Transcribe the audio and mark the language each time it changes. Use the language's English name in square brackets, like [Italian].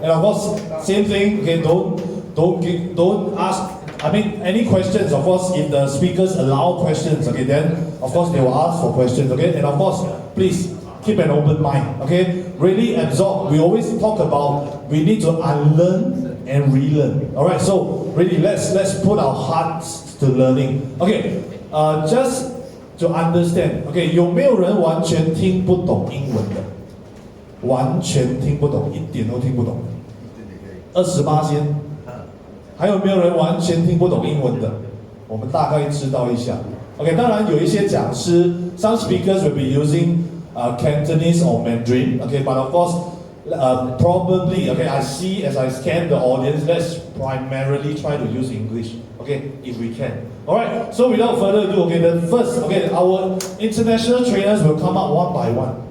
[English] And of course, same thing, okay, don't ask, any questions, of course, if the speakers allow questions, okay, then, of course, they will ask for questions, okay? And of course, please, keep an open mind, okay? Really absorb. We always talk about we need to unlearn and relearn, all right? So, really, let's put our hearts to learning. Okay, just to understand, okay, [Chinese] 有没有人完全听不懂英文的？完全听不懂，一点都听不懂的。 28%。还有没有人完全听不懂英文的？我们大概知道一下。 [English] OK， [Chinese] 当然有一些讲师 [English] ，some speakers will be using Cantonese or Mandarin. Okay, but of course, probably, okay, I see as I scan the audience, let's primarily try to use English. Okay, if we can. Alright, so without further ado, okay, our international trainers will come up one by one.